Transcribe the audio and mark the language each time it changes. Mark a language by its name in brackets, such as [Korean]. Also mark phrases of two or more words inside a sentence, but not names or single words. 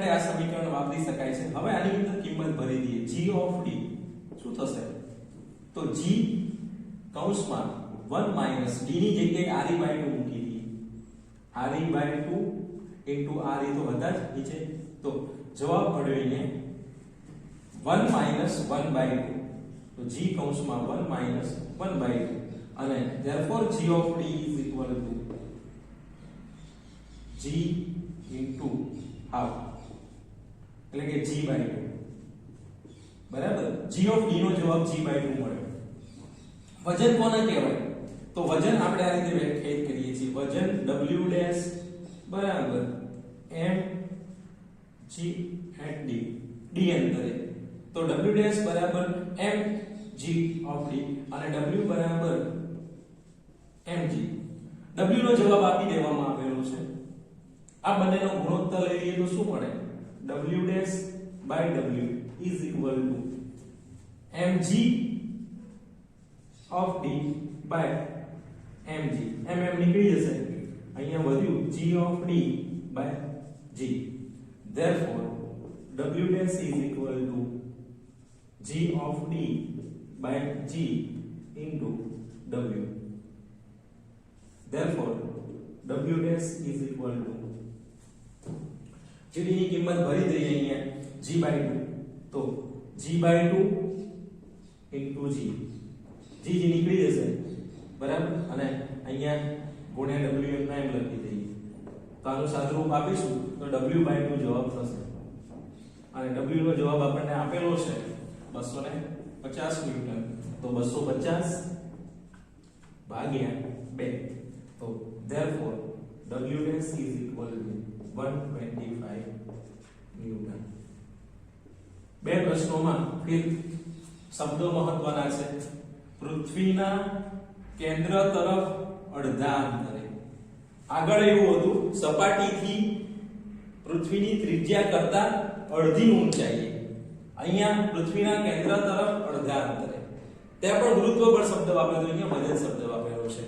[Gujarati] આ સમીકરણ વાપરી શકાય છે હવે આની અંદર કિંમત ભરી દઈએ [English] g of d [Gujarati] શું થશે તો g કૌંસમાં 1 માઈનસ d ની જગ્યાએ re/2 મૂકી દઈએ re/2 into re તો હતા જ નીચે તો જવાબ મેળવીને 1 માઈનસ 1/2 તો g કૌંસમાં 1 માઈનસ 1/2 અને [English] therefore g of d is equal to g into half [Gujarati] એટલે કે g/2 બરાબર [English] g of d [Gujarati] નો જવાબ g/2 મળ્યો વજન કોને કહેવાય તો વજન આપણે આ રીતે વ્યાખ્યાયિત કરીએ છીએ વજન w ડેશ બરાબર m g at d d અંતરે તો w ડેશ બરાબર m g of d અને w બરાબર mg w નો જવાબ આપી દેવામાં આવેલો છે આ બંનેનો ગુણોત્તર લઈ લઈએ તો શું મળે w ડેશ બાય w [English] is equal to mg of d by mg mm [Gujarati] નીકળી જશે અહીંયા વધ્યું [English] g of d by g therefore w dash is equal to g of d by g into w therefore w dash is equal to [Gujarati] gd ની કિંમત ભરી દઈએ અહીંયા g/2 તો g/2 into g g નીકળી જશે બરાબર અને અહીંયા ગુણ્યા w એમ ના એમ લખી દઈએ તો આનું સાદુરૂપ આપીશું તો w/2 જવાબ થશે અને w નો જવાબ આપણને આપેલો છે 250 ન્યૂટન તો 250 ભાગ્યા 2 તો [English] therefore w dash is equal to 125 [Gujarati] ન્યૂટન બે પ્રશ્નોમાં ફિર શબ્દો મહત્વના છે પૃથ્વીના કેન્દ્ર તરફ અડધા અંતરે આગળ એવું હતું સપાટીથી પૃથ્વીની ત્રિજ્યા કરતા અડધી ઊંચાઈએ અહીંયા પૃથ્વીના કેન્દ્ર તરફ અડધા અંતરે ત્યાં પણ ગુરુત્વ બળ શબ્દ વાપર્યો અહીંયા વજન શબ્દ વાપર્યો આવેલો છે.